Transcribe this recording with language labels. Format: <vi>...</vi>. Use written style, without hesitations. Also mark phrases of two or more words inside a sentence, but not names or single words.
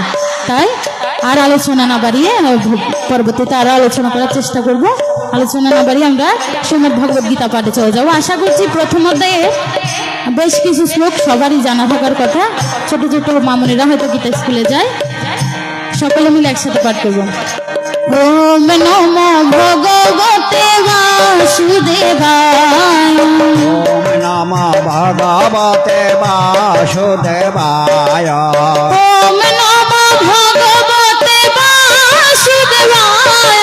<bn>তাই আর আলোচনা না বাড়িয়ে পরবর্তীতে আরো আলোচনা করার চেষ্টা করব। আলোচনা না বাড়িয়ে আমরা শ্রীমদ্ ভগবদ গীতা পাঠে চলে যাবো। আশা করছি প্রথম অধ্যায়ে বেশ কিছু শ্লোক সবারই জানা থাকার কথা। ছোট ছোট মামুনিরা হয়তো গীতা স্কুলে যায়, সকলে মিলে একসাথে পাঠ করব।</bn> <sa>ওম নমো ভগবতে বাসুদেবায়, ওম নমো ভগবতে বাসুদেবায়, ওম নমো ভগবতে বাসুদেবায়,</sa>